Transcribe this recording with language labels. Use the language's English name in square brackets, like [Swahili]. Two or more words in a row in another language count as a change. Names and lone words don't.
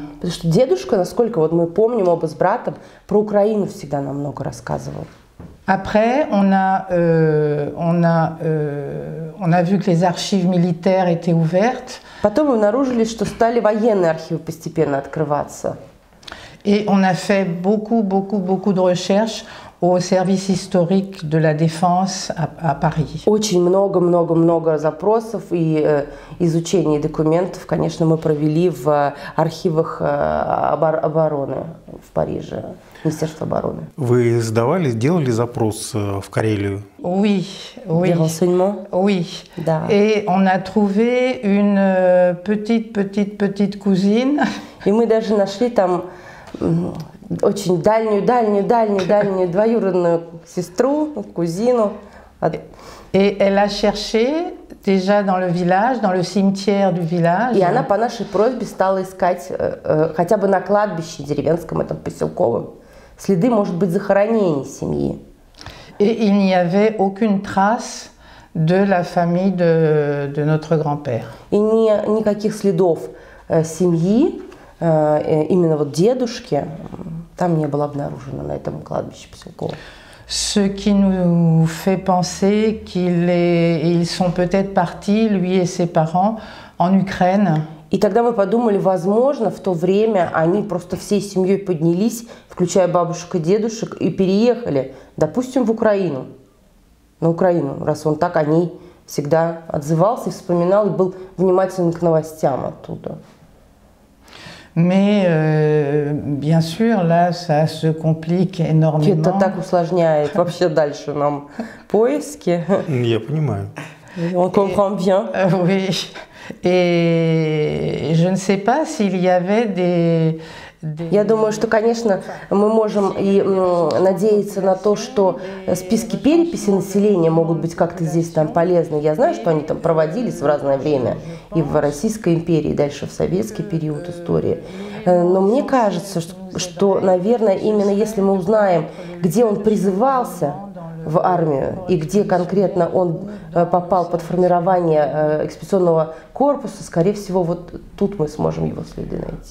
[Russian] Потому что дедушка, насколько вот мы помним оба с братом, про Украину всегда нам много рассказывал. [French] Après, on a vu que les archives militaires étaient ouvertes. [Russian] Потом мы обнаружили, что стали военные архивы постепенно открываться. [French] Et on a fait beaucoup de recherches au service historique de la Défense à Paris. [Russian] Очень много запросов и изучений документов, конечно, мы провели в архивах обороны в Париже, Министерства обороны. Вы делали запрос в Карелию? [French] Oui, oui. Des renseignements? Oui. [Russian] Да. [French] Et on a trouvé une petite cousine. [Russian] И мы даже нашли там очень дальнюю двоюродную сестру, кузину. [French] Et elle a cherché déjà dans le village, dans le cimetière du village. [Russian] И она по нашей просьбе стала искать хотя бы на кладбище деревенском, этом поселковом, следы, может быть, захоронений семьи. [French] Et il n'y avait aucune trace de la famille de notre grand-père. [Russian] И никаких следов семьи, именно вот дедушки, там не было обнаружено на этом кладбище поселковом. [French] Ce qui nous fait penser qu'ils sont peut-être partis, lui et ses parents, en Ukraine. [Russian] И тогда мы подумали, возможно, в то время они просто всей семьей поднялись, включая бабушек и дедушек, и переехали, допустим, в Украину. На Украину, раз он так о ней всегда отзывался и вспоминал, и был внимателен к новостям оттуда. [French] Mais bien sûr, là, ça se complique énormément. [Russian] Это так усложняет вообще дальше нам поиски. Я понимаю. [French] On comprend bien. Oui. Et je ne sais pas s'il y avait des... [Russian] Я думаю, что, конечно, мы можем и надеяться на то, что списки переписи населения могут быть как-то здесь там полезны. Я знаю, что они там проводились в разное время и в Российской империи, и дальше в советский период истории. Но мне кажется, что, наверное, именно если мы узнаем, где он призывался в армию и где конкретно он попал под формирование экспедиционного корпуса, скорее всего, вот тут мы сможем его следы найти.